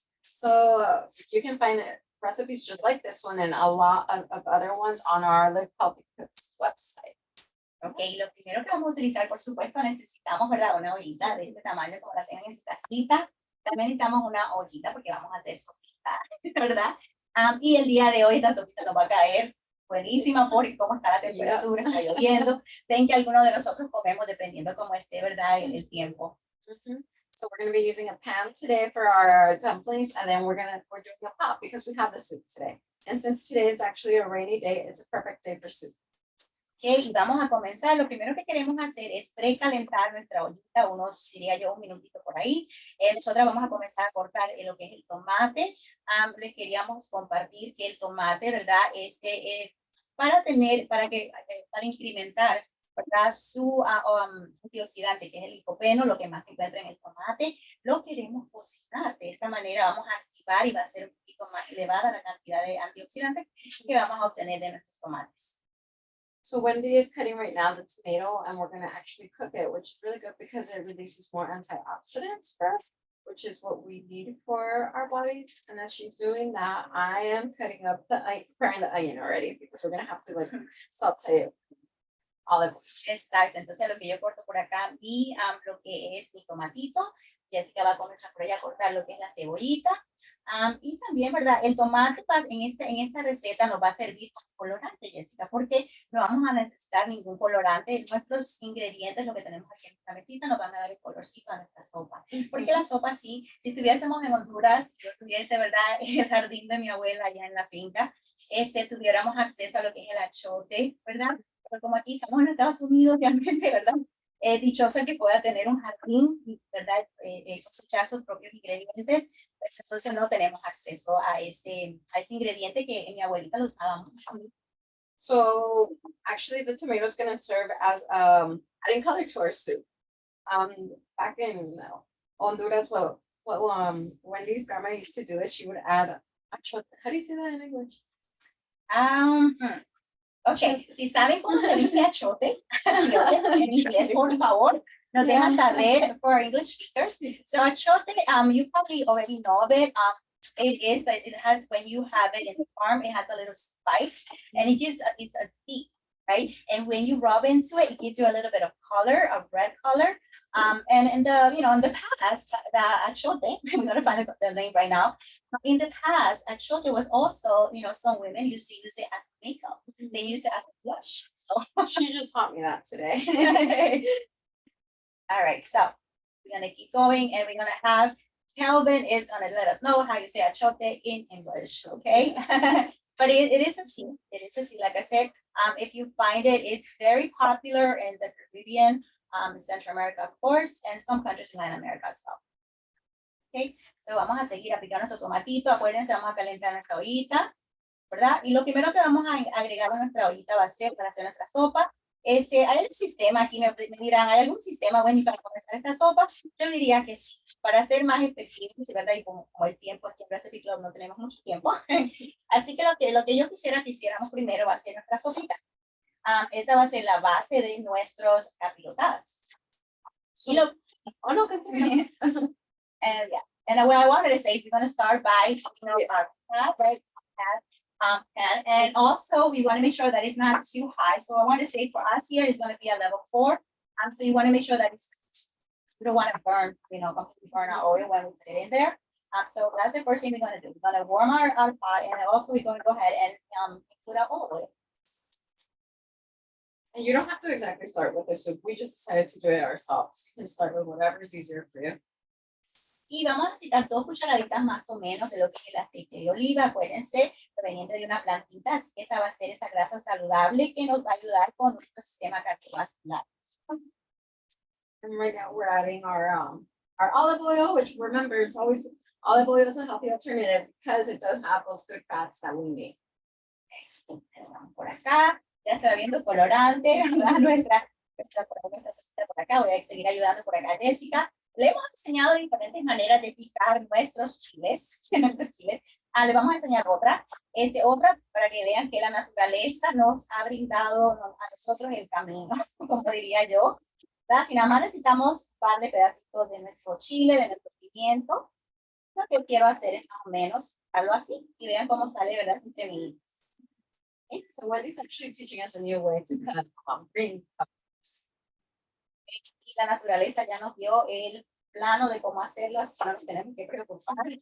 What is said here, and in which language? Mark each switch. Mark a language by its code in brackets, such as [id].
[en] So you can find recipes just like this one and a lot of other ones on our Live Healthy Cooks website. [es] Ok, lo primero que vamos a utilizar, por supuesto, necesitamos, ¿verdad?, una ollita de este tamaño como la tengan en su casita. También necesitamos una ollita porque vamos a hacer sopita, ¿verdad? Y el día de hoy esta sopita nos va a caer buenísima porque como está la temperatura, está lloviendo. Ven que algunos de nosotros comemos dependiendo cómo esté, ¿verdad?, el tiempo. [en] So we're going to be using a pan today for our dumplings, and then we're doing a pot because we have the soup today. And since today is actually a rainy day, it's a perfect day for soup. [es] Okay, y vamos a comenzar. Lo primero que queremos hacer es precalentar nuestra ollita, diría yo, un minutito por ahí. Nosotras vamos a comenzar a cortar lo que es el tomate. Les queríamos compartir que el tomate, ¿verdad? Para incrementar, ¿verdad?, su antioxidante, que es el licopeno, lo que más se encuentra en el tomate, lo queremos cocinar. De esta manera vamos a activar y va a ser un poquito más elevada la cantidad de antioxidantes que vamos a obtener de nuestros tomates. [en] So Wendy is cutting right now the tomato, and we're going to actually cook it, which is really good because it releases more antioxidants for us, which is what we need for our bodies. And as she's doing that, I am preparing the onion already because we're going to have to like saute olive oil. [es] Exacto, entonces lo que yo corto por acá, lo que es mi tomatito, Jessica va a comenzar por allá a cortar lo que es la cebollita. Y también, ¿verdad?, el tomate en esta receta nos va a servir como colorante, Jessica, porque no vamos a necesitar ningún colorante. Nuestros ingredientes, lo que tenemos aquí en nuestra mesita, nos van a dar el colorcito a nuestra sopa. Porque la sopa sí, si estuviésemos en Honduras, yo tuviese, ¿verdad?, el jardín de mi abuela allá en la finca, tuviéramos acceso a lo que es el achote, ¿verdad? Pero como aquí estamos en Estados Unidos, realmente, ¿verdad?, dichoso el que pueda tener un jardín, ¿verdad?, cosechar sus propios ingredientes, pues entonces no tenemos acceso a ese ingrediente que mi abuelita lo usaba mucho. [en] So actually the tomato is going to serve as adding color to our soup. Back in Honduras, what Wendy's grandma used to do is she would add, how do you say that in English? [es] Ok, si saben cómo se dice achote, en inglés, por favor, nos dejan saber [en] for English speakers. So achote, you probably already know of it. It has, when you have it in the farm, it has a little spikes, and it's a seed, right? And when you rub into it, it gives you a little bit of color, a red color. And in the past, the achote, I'm gonna find the name right now. In the past, achote was also, some women used to use it as makeup. They use it as a blush. So She just taught me that today. all right, so we're gonna keep going, and we're gonna have Kelvin is gonna let us know how you say achote in English, okay? But it is a seed. It is a seed. Like I said, if you find it, it's very popular in the Caribbean, Central America, of course, and some countries in Latin America as well. [es] Okay, so vamos a seguir aplicando nuestro tomatito. Acuérdense, vamos a calentar nuestra ollita, ¿verdad? Y lo primero que vamos a agregar a nuestra ollita va a ser, para hacer nuestra sopa, ¿Hay un sistema aquí? Me dirán, ¿hay algún sistema bueno para comenzar esta sopa? Yo diría que sí, para ser más efectivos, ¿verdad? Y como el tiempo aquí en Recipe Club no tenemos mucho tiempo. Así que lo que yo quisiera que hiciéramos primero va a ser nuestra sopita. Esa va a ser la base de nuestros capirotadas. [en] Oh, no, continue. And yeah, and what I wanted to say is we're going to start by our pat, right? And also we want to make sure that it's not too high. So I want to say for us here, it's going to be a level 4. So you want to make sure that we don't want to burn, completely burn our oil when we put it in there. So that's the first thing we're going to do. We're going to warm our pot, and also we're going to go ahead and put our oil. And you don't have to exactly start with the soup. We just decided to do it ourselves. You can start with whatever is easier for you. [es] Y vamos a necesitar 2 cucharaditas más o menos de lo que es el aceite de oliva, acuérdense, proveniente de una plantita, así que esa va a ser esa grasa saludable que nos va a ayudar con nuestro sistema cardiovascular. [en] And right now we're adding our olive oil, which remember, it's always, olive oil is a healthy alternative because it does have those good fats that we need. [es] Por acá, ya se va viendo colorante, ¿verdad? Nuestra por acá, voy a seguir ayudando por acá, Jessica. Le hemos enseñado diferentes maneras de picar nuestros chiles. Le vamos a enseñar otra. Otra para que vean que la naturaleza nos ha brindado a nosotros el camino, como diría yo. ¿Verdad? Si nada más necesitamos un par de pedacitos de nuestro chile, de nuestro pimiento, lo que quiero hacer es más o menos algo así. Y vean cómo sale, ¿verdad? Sin semillas. [en] Okay. So Wendy's actually teaching us a new way to cut green peppers. [es] Y la naturaleza ya nos dio el plano de cómo hacerlo, así que no nos tenemos que preocupar.